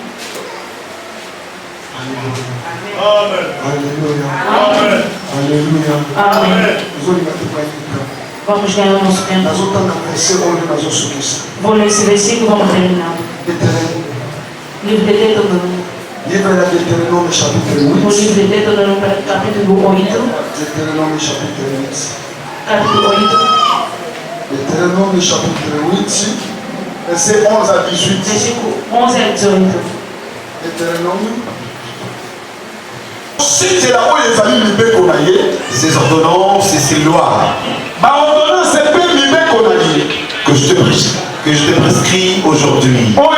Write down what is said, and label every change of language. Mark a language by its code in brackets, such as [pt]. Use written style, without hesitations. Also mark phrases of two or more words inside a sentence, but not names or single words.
[fr] Alléluia. Alléluia. [pt] Amém. Vamos ganhar o nosso tempo. Vou ler esse versículo e vamos terminar. Livro de Deuteronômio. [fr] Livre de Deutéronome chapitre 8. [pt] O livro de Deuteronômio capítulo 8. [fr] Deutéronome chapitre 8. [pt] Capítulo 8. [fr] Deutéronome chapitre 8. Verset 11 à 18. [pt] Versículo 11 a 18. [fr] Deutéronome. Ces ordonnances et ces lois que je te prescris aujourd'hui.